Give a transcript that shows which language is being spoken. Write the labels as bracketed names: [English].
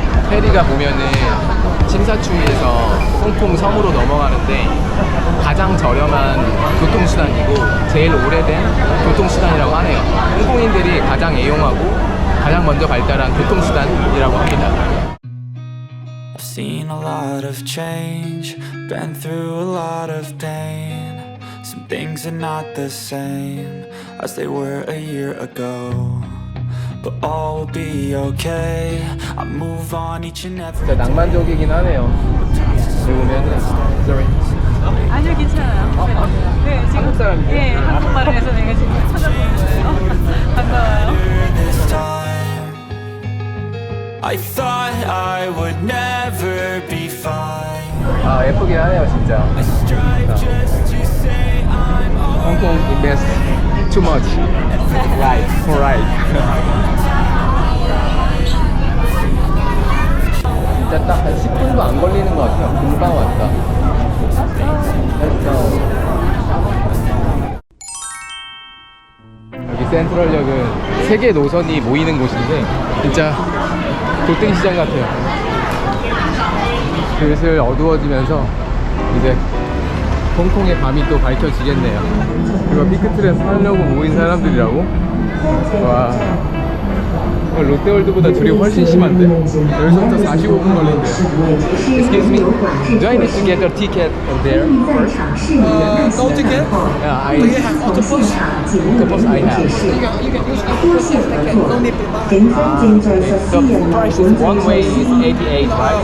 [Korean] 페리가 보면은 심사추이에서 홍콩 섬으로 넘어가는데 가장 저렴한 교통수단이고 제일 오래된 교통수단이라고 하네요. 홍콩인들이 가장 애용하고 가장 먼저 발달한 교통수단이라고 합니다. [English] I've seen a lot of change, been through a lot of pain. Some things are not the same as they were a year ago. But all will be okay. I move on each and every [Korean] 진짜 낭만적이긴 하네요. 여기 보면은 [English] sorry. [Korean] 아니요, 괜찮아요. 네, 지금 한국 사람이세요? 예, 한국말을 해서 내가 지금 찾아본 거예요. 반가워요. [English] this time. I thought I would never be fine. [Korean] 아, 예쁘긴 하네요, 진짜. [English] I strive just to say I'm Hong Kong invest too much. Right, for right. [Korean] 진짜 딱 한 10분도 안 걸리는 것 같아요. 금방 왔다. 여기 센트럴역은 세계 노선이 모이는 곳인데 진짜 교통시장 같아요. 슬슬 어두워지면서 이제 홍콩의 밤이 또 밝혀지겠네요. 이거 피크트를 사려고 모인 사람들이라고? 와, 롯데월드보다 줄이 훨씬 심한데? 여기서부터 45분 걸린대요. [English] Excuse me, do I need to get a ticket from there first? No ticket? Yeah, I Do you have octopus? octopus I have. You can use octopus ticket. No need to buy. The price is one way is 88, right?